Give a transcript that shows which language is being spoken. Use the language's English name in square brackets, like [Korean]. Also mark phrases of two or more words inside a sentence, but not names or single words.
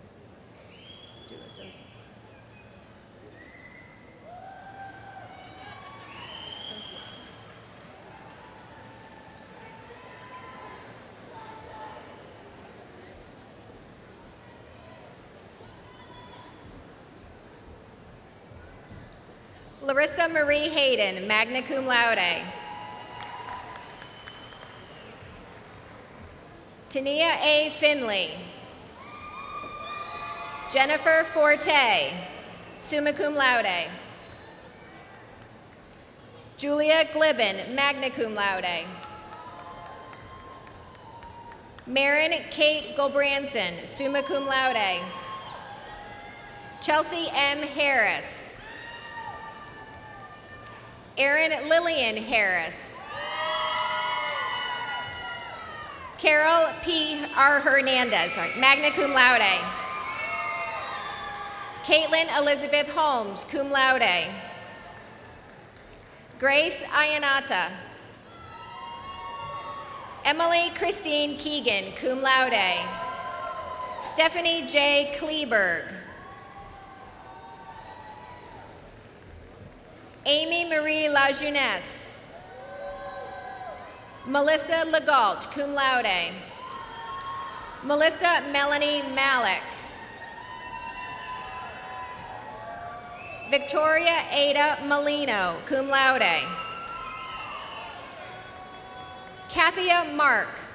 [English] Do associate. Associates. Larissa Marie Hayden, [Latin] magna cum laude. [English] Tania A. Finley. Jennifer Forte, [Latin] summa cum laude. [English] Julia Glibben, [Latin] magna cum laude. [English] Marin Kate Gulbranson, [Latin] summa cum laude. [English] Chelsea M. Harris. Erin Lillian Harris. Carol P. R. Hernandez, [Latin] magna cum laude. [English] Caitlin Elizabeth Holmes, [Latin] cum laude. [English] Grace Ayanata. Emily Christine Keegan, [Latin] cum laude. [English] Stephanie J. Kleberg. Amy Marie LaJeunesse. Melissa Legault, [Latin] cum laude. [English] Melissa Melanie Malik. Victoria Ada Molino, [Latin] cum laude. [English] Kathia Mark.